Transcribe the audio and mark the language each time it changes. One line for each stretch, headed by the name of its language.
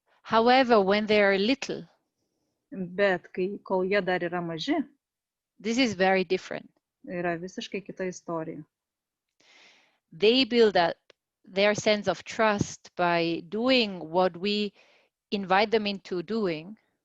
English: However, when they are little,
Lithuanian: bet kol jie dar yra maži,
English: this is very different.
Lithuanian: Yra visiškai kita istorija.
English: They build up their sense of trust by doing what we invite them into doing.